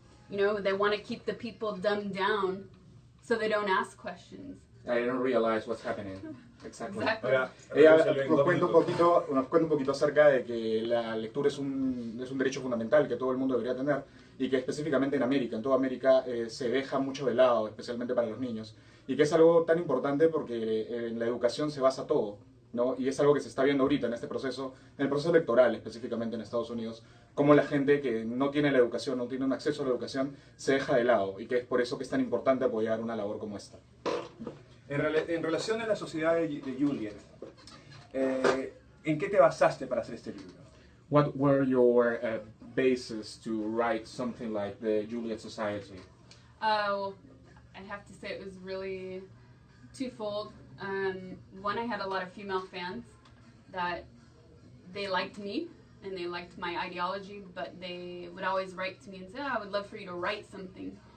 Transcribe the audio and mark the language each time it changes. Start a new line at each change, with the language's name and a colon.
English: You know, they want to keep the people dumbed down so they don't ask questions. I don't realize what's happening. Exactly.
Spanish: Ella nos cuenta un poquito acerca de que la lectura es un derecho fundamental que todo el mundo debería tener y que específicamente en toda América se deja mucho de lado, especialmente para los niños. Y que es algo tan importante porque en la educación se basa todo, ¿no? Y es algo que se está viendo ahorita en este proceso, en el proceso electoral específicamente en Estados Unidos, como la gente que no tiene la educación, no tiene un acceso a la educación, se deja de lado y que es por eso que es tan importante apoyar una labor como esta. En relación a la sociedad de Juliet, ¿en qué te basaste para hacer este libro?
English: What were your bases to write something like the Juliet Society? Well, I'd have to say it was really twofold. One, I had a lot of female fans that they liked me and they liked my ideology, but they would always write to me and say, oh, I would love for you to write something.